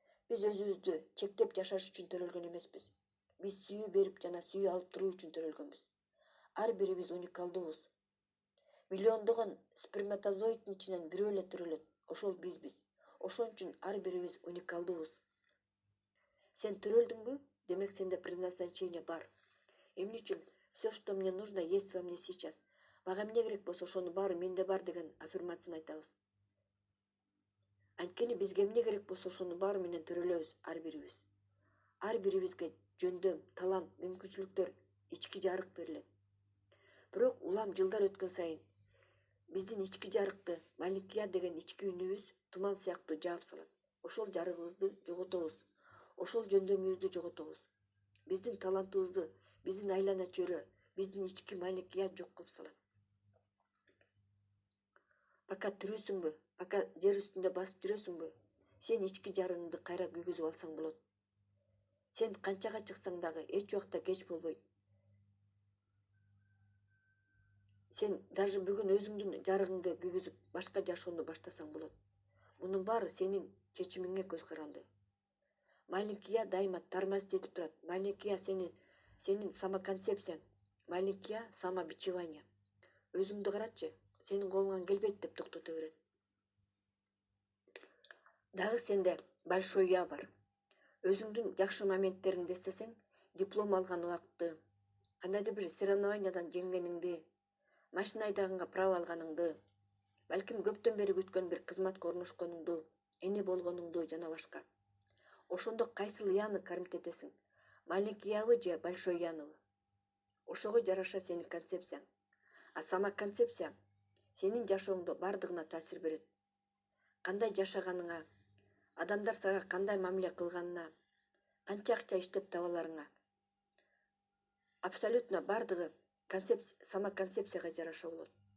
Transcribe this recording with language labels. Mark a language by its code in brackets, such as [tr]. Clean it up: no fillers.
[ky] Биз өзүбүздү чектеп жашаш үчүн төрөлгөн эмеспиз. Биз сүйүү берип жана сүйүү алып туруу үчүн төрөлгөнбүз. Ар бирибиз уникалдуубуз. Миллиондогон сперматозоидтин ичинен бирөө эле төрөлөт. Ошол бизбиз. Ошон үчүн ар бирибиз уникалдуубуз. Сен төрөлдүңбү? Демек сенде предназначение бар. Эмне үчүн [ru] все, что мне нужно, есть во мне сейчас. [ky] Мага эмне керек болсо, ошонун баары менде бар деген аффирмацияны айтабыз. Анткени бизге эмне керек болсо, ошонун баары менен төрөлөбүз ар бирибиз. Ар бирибизге жөндөм, талант, мүмкүнчүлүктөр, ички жарык берилет. Бирок улам жылдар өткөн сайын биздин ички жарыкты, [ru] маленький я [ky] деген ички үнүбүз туман сыяктуу жаап салат. Ошол жарыгыбызды жоготобуз. Ошол жөндөмүбүздү жоготобуз. Биздин талантыбызды, биздин айлана чөйрө, биздин ички [ru] маленький я [ky] жок кылып салат. Пока тирүүсүңбү, пока жер үстүндө басып жүрөсүңбү, сен ички жарыгыңды кайра күйгүзүп алсаң болот. Сен канчага чыксаң дагы эч убакта кеч болбойт. Сен даже бүгүн өзүңдүн жарыгыңды күйгүзүп, башка жашоону баштасаң болот. Мунун баары сенин чечимиңе көз каранды. [ru] Маленький я [ky] дайыма тормозить этип турат. Маленький я сенин самоконцепцияң. [ru] Маленький я самобичевание. [ky] Өзүңдү карачы, сенин колуңан келбейт деп токтото берет. Дагы сенде [ru] большой я [ky] бар. Өзүңдүн жакшы моменттериңди эстесең, диплом алган убакты, кандайдыр бир соревнованиядан жеңгениңди, машина айдаганга право алганыңды, балким көптөн бери күткөн бир кызматка орношконуңду, эне болгонуңду жана башка. Ошондо кайсыл яны кармит этесиң? Маленький ябы же большой яныбы? Ошого жараша сенин концепцияң. А самоконцепция сенин жашооңдо бардыгына таасир берет. Кандай жашаганыңа, адамдар сага кандай мамиле кылганына, канча акча иштеп табаларыңа. Абсолютно бардыгы самоконцепцияга жараша болот.